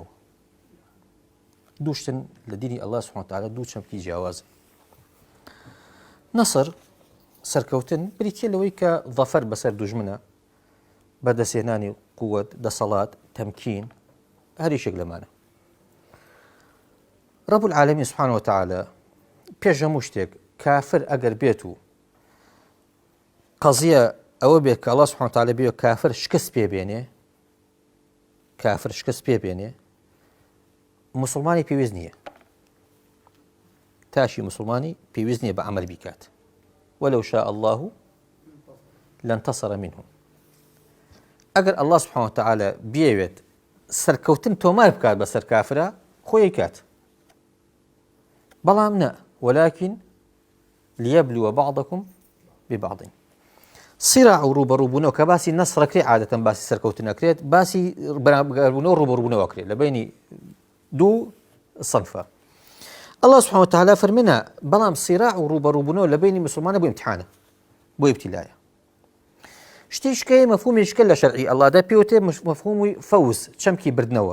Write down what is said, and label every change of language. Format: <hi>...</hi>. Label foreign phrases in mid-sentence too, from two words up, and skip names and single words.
<ckb>دووشتن لە دینی ئەڵڵا</ckb> <ar>سوبحانەهو وتەعالا</ar> <ckb>دوو چەمکی جیاوازن. نەسر سەرکەوتن بریتیە لەوەی کە ظەفەر بەسەر دوژمنە، بەدەستهێنانی قووەت، دەسەڵات، تەمکین، هەریشێک لەمانە.</ckb> <ar>رب العالمین سبحانه وتعالى</ar> <ckb>پێش هەموو شتێک کافر ئەگەر بێت و قەزیە ئەوە بێت کە ئەڵڵا</ckb> <ar>سبحانه وتعالى</ar> <ckb>بێ کافر شکست پێبێنێ، مسلمانی پێویست نییە، تاشی مسلمانی پێویست نییە بە عەمەل بیکات.</ckb> <ar>وەلەو شاء الله لانتصر منهم.</ar> <ckb>ئەگەر ئەڵڵا</ckb> <ar>سبحانه وتعالى</ar> <ckb>بیەوێت سەرکەوتن تۆمار بکات بەسەر کافرە خۆی کات، بەڵام نە،</ckb> <ar>ولكن ليبلو بعضكم ببعض.</ar> <ckb>صراع و ڕوبەڕووبوونەوە کە باسی نەسڕەکرێ عادەتەن باسی سەرکەوتن نەکرێت، باسی بەرابربوونەوە و ڕوبەڕووبوونەوە ئەکرێت لە بینی دوو صنفە. ئەڵڵا</ckb> <ar>سبحانه وتعالى</ar> <ckb>فەرمێنە بەڵام صراع و ڕوبەڕووبوونەوە لە بینی مسلمانە بۆ ئیمتحانە، بۆ ئیبتیلایە. شتێشکەیە مەفهومێشکە لە شەرعی ئەڵڵادا پێوتێ مەفهومی فەوز، چەمکی بردنەوە.</ckb>